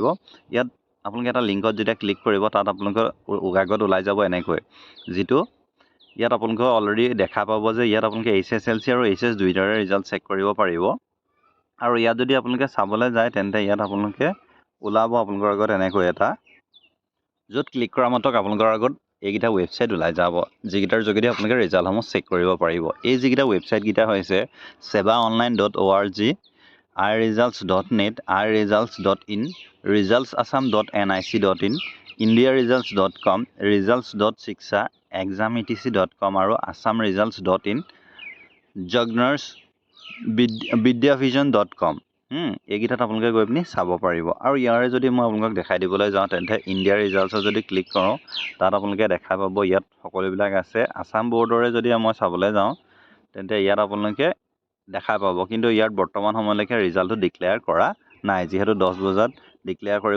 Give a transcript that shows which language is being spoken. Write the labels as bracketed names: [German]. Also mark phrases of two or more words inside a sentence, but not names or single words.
[Assamese] ইয়াত আপোনালোকে এটা লিংকত যেতিয়া ক্লিক কৰিব তাত আপোনালোকৰ আগত ওলাই যাব এনেকৈ, যিটো ইয়াত আপোনালোকে অলৰেডি দেখা পাব যে ইয়াত আপোনালোকে HSLC আৰু HS দুইটাৰে [English] result check [Assamese] কৰিব পাৰিব। আৰু ইয়াত যদি আপোনালোকে চাবলৈ যায় তেন্তে ইয়াত আপোনালোকে ওলাব আপোনালোকৰ আগত এনেকৈ এটা, য'ত ক্লিক কৰা মাত্ৰক আপোনালোকৰ আগত এইকেইটা ৱেবছাইট ওলাই যাব, যিকেইটাৰ যোগেদি আপোনালোকে ৰিজাল্টসমূহ চেক কৰিব পাৰিব। এই যিকেইটা ৱেবছাইটকেইটা হৈছে sevaonline.org, iresults.net, iresults.in, resultsassam.nic.in, indiaresults.com, results.shiksha, exam.etc.com আৰু assamresults.in, jugner's vidyavision.com। এইকেইটাত আপোনালোকে গৈ পিনি চাব পাৰিব। আৰু ইয়াৰে যদি মই আপোনালোকক দেখাই দিবলৈ যাওঁ তেন্তে ইণ্ডিয়া ৰিজাল্টছত যদি ক্লিক কৰোঁ তাত আপোনালোকে দেখা পাব ইয়াত সকলোবিলাক আছে। আসাম বৰ্ডৰে যদি মই চাবলৈ যাওঁ তেন্তে ইয়াত আপোনালোকে দেখা পাব, কিন্তু ইয়াত বৰ্তমান সময়লৈকে ৰিজাল্টটো ডিক্লেয়াৰ কৰা নাই, যিহেতু 10 বজাত ডিক্লেয়াৰ কৰিব।